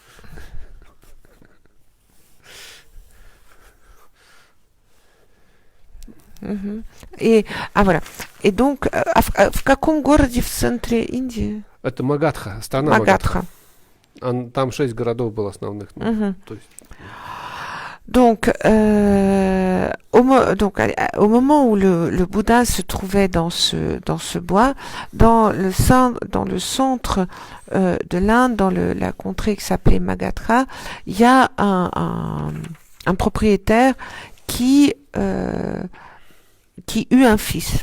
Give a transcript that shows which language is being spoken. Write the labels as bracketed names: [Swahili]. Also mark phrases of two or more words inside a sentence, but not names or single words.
[French] И, voilà. [Russian] И donc, в каком городе в центре Индии? Это Магадха, страна Магадха. Там 6 городов было основных. То есть... [French] Donc, au moment où le Bouddha se trouvait dans ce bois, dans le centre de l'Inde, dans la contrée qui s'appelait Magadha, il y a un propriétaire qui eut un fils.